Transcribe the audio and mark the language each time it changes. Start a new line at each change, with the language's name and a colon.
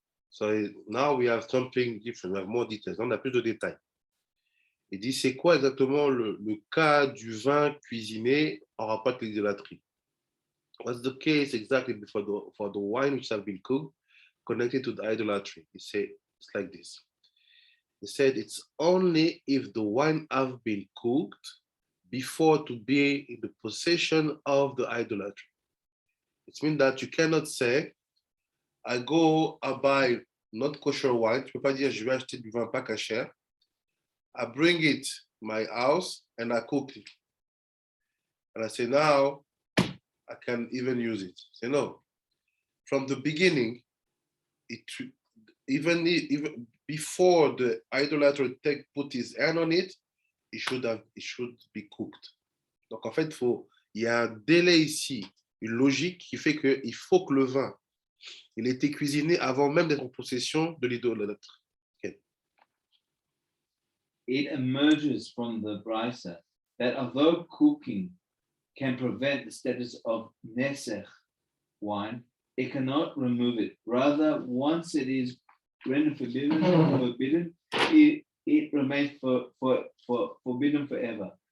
English: So now we have something different, we have more details.
French: On a plus de détails. Il dit, c'est quoi exactement le cas du vin cuisiné en rapport avec l'idolâtrie?
English: What's the case exactly for the wine which has been cooked connected to the idolatry? He said, it's like this. He said, it's only if the wine have been cooked before to be in the possession of the idolatry. It means that you cannot say, I buy not kosher wine.
French: Tu peux pas dire, je vais acheter du vin pas kasher.
English: I bring it my house and I cook it. And I say, now I can even use it. Say, no. From the beginning, even before the idolater put his hand on it, it should be cooked.
French: Donc en fait, il y a un délai ici, une logique qui fait qu'il faut que le vin, il ait été cuisiné avant même d'être en possession de l'idolâtre.
English: Okay. It emerges from the brisa that although cooking can prevent the status of nesech wine, it cannot remove it. Rather, once it is rendered forbidden, it remains for forbidden forever.